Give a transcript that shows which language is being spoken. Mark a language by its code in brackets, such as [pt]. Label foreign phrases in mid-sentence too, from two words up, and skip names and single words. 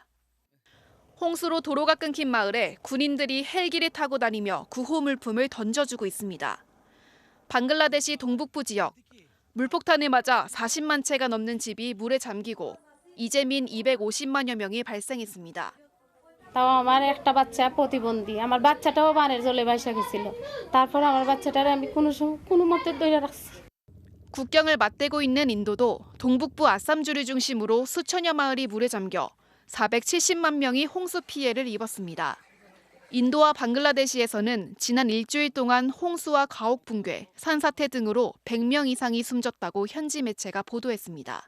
[ko] 홍수로 도로가 끊긴 마을에 군인들이 헬기를 타고 다니며 구호 물품을 던져주고 있습니다. 방글라데시 동북부 지역, 물폭탄을 맞아 40만 채가 넘는 집이 물에 잠기고 이재민 250만여 명이 발생했습니다. [bn] তাও আমার একটা বাচ্চা প্রতিবন্ধী আমার বাচ্চাটাও বানের জলে ভাসা গেছিল তারপর আমার বাচ্চাটারে আমি কোনো মতে ধরে রাখছি. [ko] 국경을 맞대고 있는 인도도 동북부 아쌈주를 중심으로 수천여 마을이 물에 잠겨 470만 명이 홍수 피해를 입었습니다. 인도와 방글라데시에서는 지난 일주일 동안 홍수와 가옥 붕괴, 산사태 등으로 100명 이상이 숨졌다고 현지 매체가 보도했습니다.